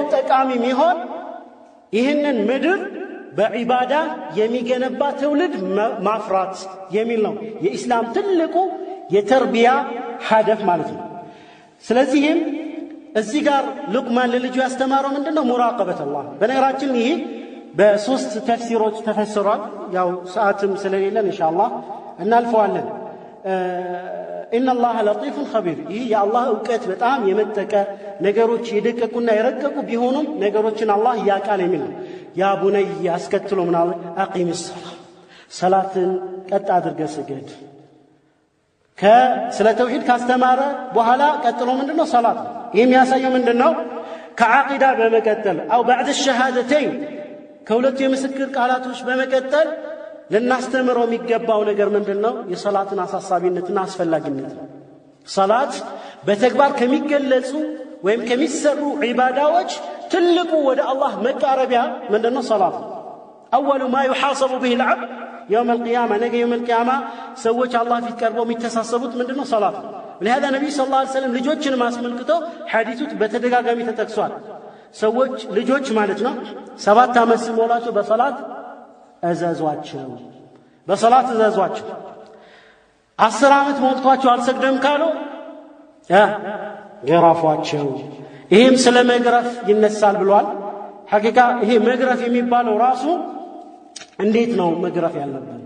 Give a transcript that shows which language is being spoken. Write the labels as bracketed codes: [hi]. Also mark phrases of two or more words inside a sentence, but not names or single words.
[am] ጠቃሚ የሚሆን ይህንን ምድር በዒባዳ የሚገነባ ትውልድ ማፍራት የሚል ነው የኢስላም ትልቁ የተርቢያ ሀደፍ ማለት ነው ስለዚህም እዚህ ጋር ሉቅማን ለልጁ ያስተማረው ምንድነው ሙራቀበት አላህ በነገራችን ይሄ በሶስት ተፍሲሮች ተፈስሯል ያው ሰዓትም ስለሌለን ኢንሻአላህ እናልፈዋለን [ar] ان الله لطيف خبير [am] ይህ የአላህ ዕውቀት በጣም የመጠቀ ነገሮች የደቀቁና የረቀቁ ቢሆኑም ነገሮችን አላህ ያቃል የሚል [ar] يا بني [am] ያስከትሎ ምናለ አቂም ሰላትን ቀጥ አድርገህ ስገድ ስለ ተውሂድ ካስተማረ በኋላ ቀጥሎ ምንድነው ሰላት ይሄ የሚያሳየው ምንድነው ከዓቂዳ በመቀጠል አው [ar] بعد الشهادتين [am] ከሁለቱ የምስክር ቃላቶች በመቀጠል ልናስተምረው የሚገባው ነገር ምንድነው? የሰላትን አሳሳቢነትና አስፈላጊነት ነው። ሰላት በተግባር ከሚገለጹ ወይም ከሚሰሩ ዒባዳዎች ትልቁ ወደ አላህ መቃረቢያ ምንድነው? ሰላት። [ar] أول ما يحاسب به العبد يوم القيامة [am] ነገ [ar] يوم القيامة [am] ሰዎች አላህ ፊት ቀርበው የሚተሳሰቡት ምንድነው? ሰላት። ለهذا ነብዩ [ar] صلى الله عليه وسلم [am] ልጆችን ማስመልክተው ሐዲሱ በተደጋጋሚ ተጠቅሷል። ሰዎች ልጆች ማለት ነው 7 ዓመት ሲሞላቸው በሰላት እዘዟቸው፣ በሰላት እዘዟቸው። 10 ዓመት ሞልቷቸው አልሰግደም ካሉ ገራፏቸው። ይሄም ስለ መግረፍ ይነሳል ብሏል። ሐቂቃ ይሄ መግረፍ የሚባለው ራሱ እንዴት ነው መግረፍ ያለብን?